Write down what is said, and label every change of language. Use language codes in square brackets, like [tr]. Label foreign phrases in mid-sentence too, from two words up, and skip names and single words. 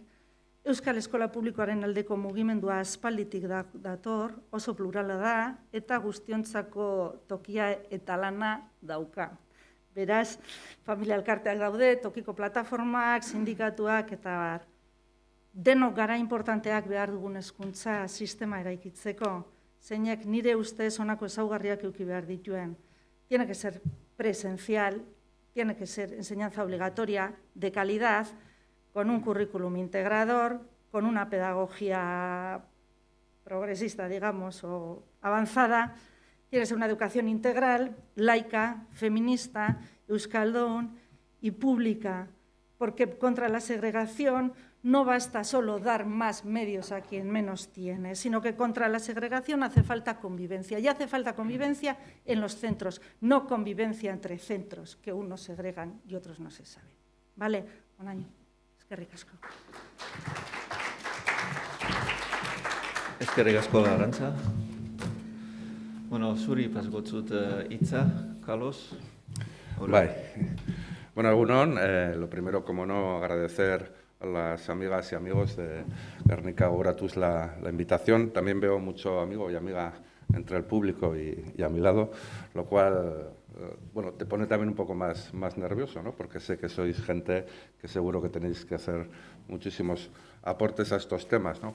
[eu] Euskal Eskola Publikoaren aldeko mugimendua aspalditik dator, oso plurala da, eta guztiontzako tokia eta lana dauka. Beraz, familia elkarteak daude, tokiko plataformak, sindikatuak eta bar. Denok gara importanteak behar dugun hezkuntza sistema eraikitzeko, zeinek nire ustez honako ezaugarriak eduki behar dituen. [es] Tiene que ser presencial, tiene que ser enseñanza obligatoria, de calidad, con un currículum integrador, con una pedagogía progresista, digamos, o avanzada. Tiene que ser una educación integral, laica, feminista, euskaldun y pública, porque contra la segregación no basta solo dar más medios a quien menos tiene, sino que contra la segregación hace falta convivencia. Y hace falta convivencia en los centros, no convivencia entre centros, que unos segregan y otros no se saben. ¿Vale? Un año. [eu] Eskerrik asko. Eskerrik asko, Arantza. Bueno, zuri pasgotzut hitza, Carlos. Bye. Bueno, egunon, [es] lo primero, como no, agradecer a las amigas y amigos de Gernika Gogoratuz la invitación. También veo mucho amigo y amiga entre el público y a mi lado, lo cual, bueno, te pone también un poco más nervioso, ¿no? Porque sé que sois gente que seguro que tenéis que hacer muchísimos aportes a estos temas, ¿no?